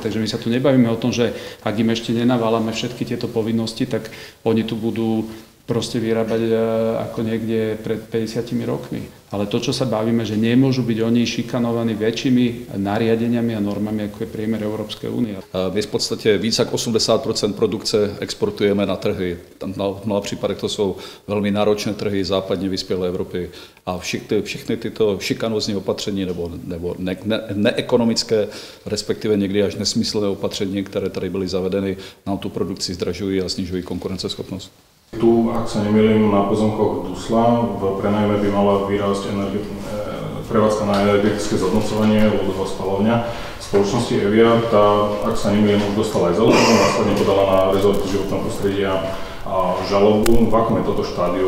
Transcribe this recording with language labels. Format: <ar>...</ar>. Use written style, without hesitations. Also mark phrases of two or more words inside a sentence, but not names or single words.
<sk>Takže my sa tu nebavíme o tom, že ak im ešte nenaválame všetky tieto povinnosti, tak oni tu budú proste vyrábať ako niekde pred 50 rokmi. Ale to, čo sa bavíme, že nemôžu byť oni šikanovaní väčšími nariadeniami a normami, ako je priemer Európskej únie.</sk> <cs>My v podstate víc jak 80% produkce exportujeme na trhy. V mnoha případech to jsou velmi náročné trhy západně vyspělé Evropy. A všechny tyto šikanózní opatření nebo neekonomické, respektive někdy až nesmyslné opatření, které tady byly zavedeny, nám tu produkci zdražují a snižují konkurenceschopnost.</cs> <sk>Tu, ak sa nemýlim, na pozemkoch Dusla v prenajme by mala vyrásť prevádzka na energetické zhodnocovanie, ľudová spaľovňa. Spoločnosti Evia, tá, ak sa nemýlim, už dostala aj zelenú, následne podala na rezort životného prostredia a žalobu. V akom je toto štádiu?</sk>